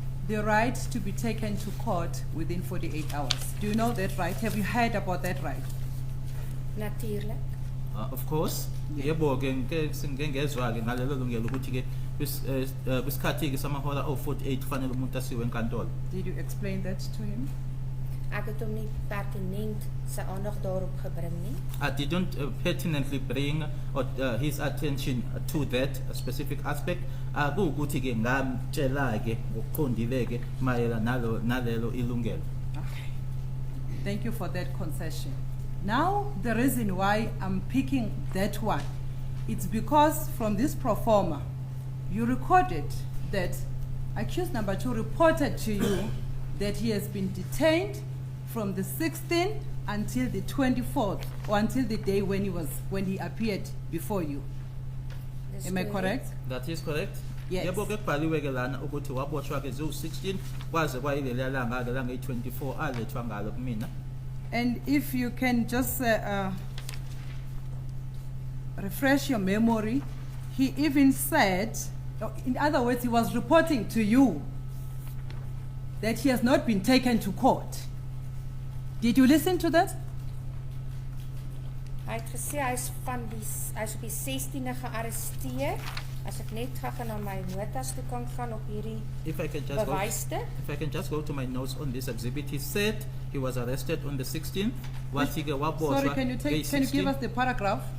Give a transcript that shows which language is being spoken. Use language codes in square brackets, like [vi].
[en] The right to be taken to court within 48 hours. Do you know that right? Have you heard about that right? [af] Natuurlik. [en] Of course, [zu] yebo ke ngengezwa ke ngalelo lungelo ukuthi ke kwisikhathi ke samahora o-48 kufanele umuntu asiwe enkantolo. [en] Did you explain that to him? [af] Ek het hom nie pertinent sy aandag daarop gebring nie. [en] I didn't pertinently bring his attention to that specific aspect. [zu] Kuwukuthi ke ngamtshela ke ngokuqondile ke mayelana nalelo ilungelo. [en] Okay. Thank you for that concession. Now, the reason why I'm picking that one, it's because from this pro forma, you recorded that accused number 2 reported to you that he has been detained from the 16th until the 24th, or until the day when he appeared before you. [af] Dis [en] Am I correct? That is correct? Yes. [zu] Yebo ke kubhaliwe ke lana ukuthi waboshwa ke ziwu-16 kwaze kwayileliya langa ke langa i-24 alethwa ngalo kumina. [en] And if you can just refresh your memory, he even said, in other words, he was reporting to you that he has not been taken to court. Did you listen to that? [af] Hy het gesê hy is op die 16de gearresteer. As ek net gaan na my notas toe kan gaan op hierdie bewyste. [en] If I can just go to my notes on this exhibit, he said he was arrested on the 16th. Sorry, can you give us the paragraph?